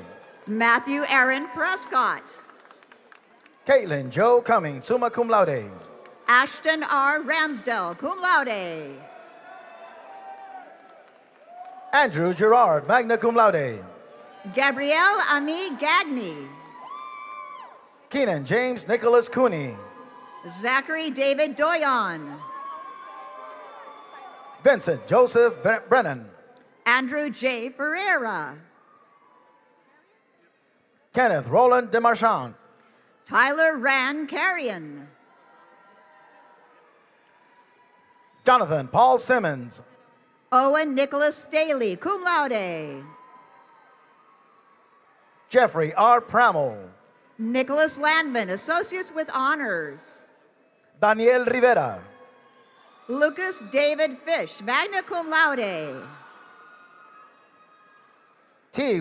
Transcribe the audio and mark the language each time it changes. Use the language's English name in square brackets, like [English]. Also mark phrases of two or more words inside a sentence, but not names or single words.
[English] Matthew Aaron Prescott. Caitlin Joe Cummings, [Latin] summa cum laude. [English] Ashton R. Ramsdell, [Latin] cum laude. [English] Andrew Gerard, [Latin] magna cum laude. [English] Gabrielle Ami Gagny. Keenan James Nicholas Cooney. Zachary David Doyon. Vincent Joseph Brennan. Andrew J. Ferreira. Kenneth Roland Demarchand. Tyler Rand Carrion. Jonathan Paul Simmons. Owen Nicholas Staley, [Latin] cum laude. [English] Jeffrey R. Pramel. Nicholas Landman, Associates with Honors. Daniel Rivera. Lucas David Fish, [Latin] magna cum laude. [English] T.